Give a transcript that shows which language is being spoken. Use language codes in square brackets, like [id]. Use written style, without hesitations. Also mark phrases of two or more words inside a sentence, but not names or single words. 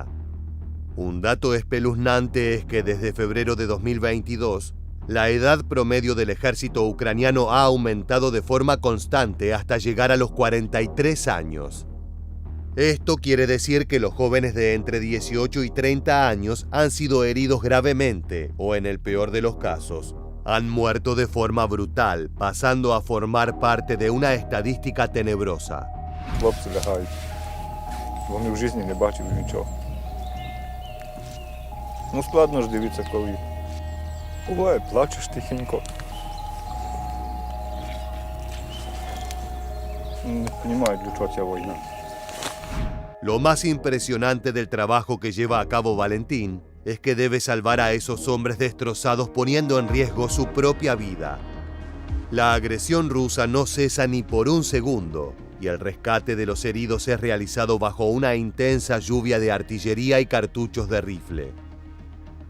[es] Un dato espeluznante es que desde febrero de 2022, la edad promedio del ejército ucraniano ha aumentado de forma constante hasta llegar a los 43 años. Esto quiere decir que los jóvenes de entre 18 y 30 años han sido heridos gravemente o, en el peor de los casos, han muerto de forma brutal, pasando a formar parte de una estadística tenebrosa. [uk] Хлопці лягають. Вони в житті не бачили нічого. Складно ж дивитися, коли буває, плачеш тихенько. Не розуміють, для чого ця війна. [es] Lo más impresionante del trabajo que lleva a cabo Valentín es que debe salvar a esos hombres destrozados poniendo en riesgo su propia vida. La agresión rusa no cesa ni por un segundo y el rescate de los heridos es realizado bajo una intensa lluvia de artillería y cartuchos de rifle.